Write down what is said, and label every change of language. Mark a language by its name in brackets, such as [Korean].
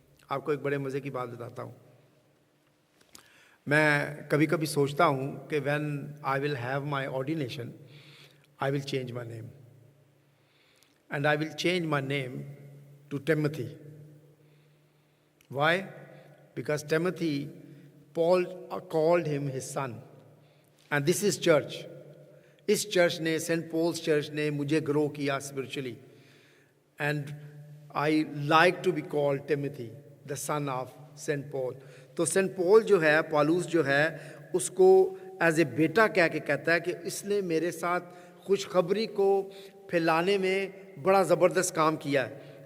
[Hindi] आपको एक बड़े मज़े की बात बताता हूँ। मैं कभी कभी सोचता हूँ कि [English] When I will have my ordination, I will change my name, and I will change my name to Timothy. Why? Because Timothy, Paul called him his son. And this is church. [Hindi] इस church ने, Saint Paul's church ने मुझे grow किया spiritually, [English] And I like to be called Timothy, the son of Saint Paul. [Hindi] तो Saint Paul जो है, Paulus जो है, उसको एज ए बेटा कह के कहता है कि इसने मेरे साथ खुशखबरी को फैलाने में बड़ा ज़बरदस्त काम किया है।